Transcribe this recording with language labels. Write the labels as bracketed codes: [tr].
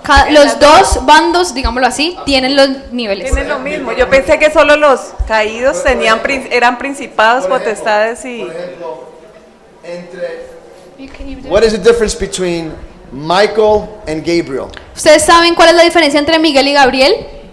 [es] Los dos bandos, digámoslo así, tienen los niveles. Tienen lo mismo. Yo pensé que solo los caídos eran principados, potestades y... [en] What is the difference between Michael and Gabriel? [es] ¿Ustedes saben cuál es la diferencia entre Miguel y Gabriel?